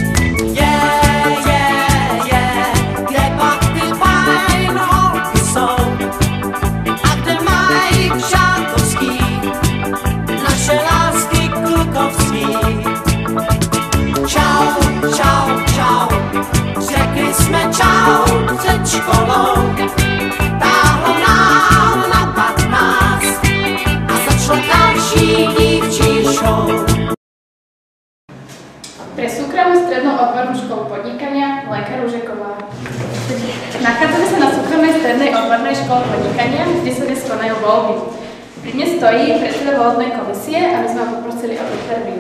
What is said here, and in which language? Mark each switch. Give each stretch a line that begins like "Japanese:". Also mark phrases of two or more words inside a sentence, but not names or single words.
Czech: Kde pak ty fajn holky jsou a kde mají přátelský naše lásky klukovský. Čau, čau, čau, řekli jsme čau před školou, táhlo nám na 15 a začalo další dívčí show.
Slovak: Pre súkromnú strednú odbornú školu podnikania Lenka Ružeková. Nachádzame sa na súkromnej strednej odbornej škole podnikania, kde sa dnes konajú voľby. Pri dnes stojí predseda volebnej komisie a my sme ho poprosili o interviu.